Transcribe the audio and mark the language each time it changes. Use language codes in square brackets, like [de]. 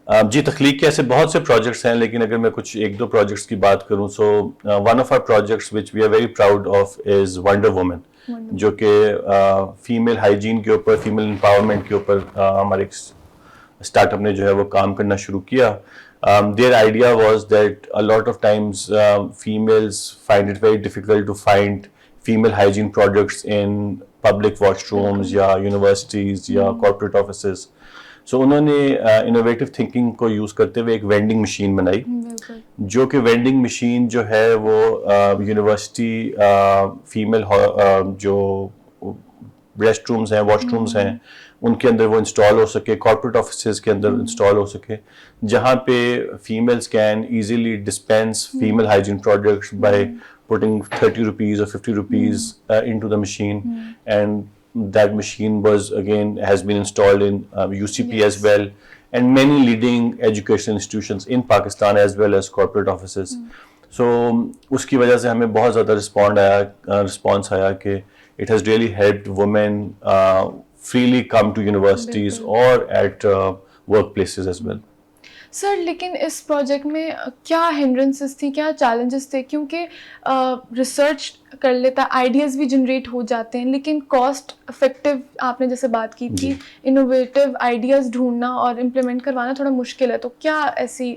[ur] جی، تخلیق کے ایسے بہت سے پروجیکٹس ہیں، لیکن اگر میں کچھ 1-2 پروجیکٹس کی بات کروں، [en] so one of our projects which we are very proud of is wonder woman, [ur] جو کہ فیمیل ہائیجین کے اوپر، فیمیل امپاورمنٹ کے اوپر ہمارے اسٹارٹ اپ نے جو ہے وہ کام کرنا شروع کیا. [en] Their idea was that a lot of times females find it very difficult to find female hygiene products in public washrooms یا universities یا corporate offices. [ur] So انہوں نے [en] innovative thinking [ur] کو یوز کرتے ہوئے ایک وینڈنگ مشین بنائی، جو کہ وینڈنگ مشین جو ہے وہ یونیورسٹی فیمیل جو ریسٹ رومز ہیں، واش رومز ہیں، ان کے اندر وہ انسٹال ہو سکے، کارپوریٹ آفیسز کے اندر انسٹال ہو سکے، جہاں پہ [en] Females can easily dispense female hygiene products by putting 30 rupees or 50 rupees into the machine. And that machine was again has been installed in UCP as well, and many leading education institutions in Pakistan as well as corporate offices. So [ur] اس کی وجہ سے ہمیں بہت زیادہ response آیا کہ [en] it has really helped women freely come to universities or at workplaces as well. [ur] سر لیکن اس project میں کیا ہنڈرنسز تھیں، کیا چیلنجز تھے؟ کیونکہ ریسرچ کر لیتا، آئیڈیاز بھی جنریٹ ہو جاتے ہیں، لیکن کاسٹ افیکٹو آپ نے جیسے بات کی تھی، انوویٹیو آئیڈیاز ڈھونڈنا اور امپلیمنٹ کروانا تھوڑا مشکل ہے. تو کیا ایسی؟